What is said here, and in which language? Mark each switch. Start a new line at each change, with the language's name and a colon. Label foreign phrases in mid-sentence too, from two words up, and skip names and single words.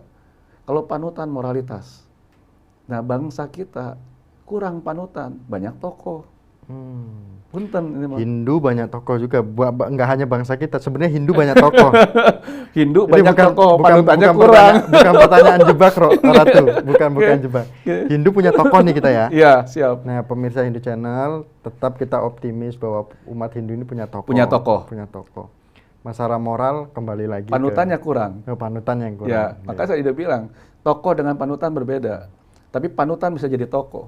Indonesian: Kalau panutan moralitas. Nah, bangsa kita kurang panutan, banyak tokoh. Punten ini mah. Hindu banyak tokoh juga, nggak hanya bangsa kita. Sebenarnya Hindu banyak tokoh. Hindu banyak tokoh, panutannya kurang. Bukan pertanyaan jebak, Ratu. Bukan jebak. Hindu punya tokoh nih kita ya. Iya, siap. Nah, pemirsa Hindu Channel, tetap kita optimis bahwa umat Hindu ini punya tokoh. Punya tokoh. Masalah moral kembali lagi. Panutannya kurang. Panutannya yang kurang. Ya, makanya saya udah bilang, tokoh dengan panutan berbeda. Tapi panutan bisa jadi tokoh.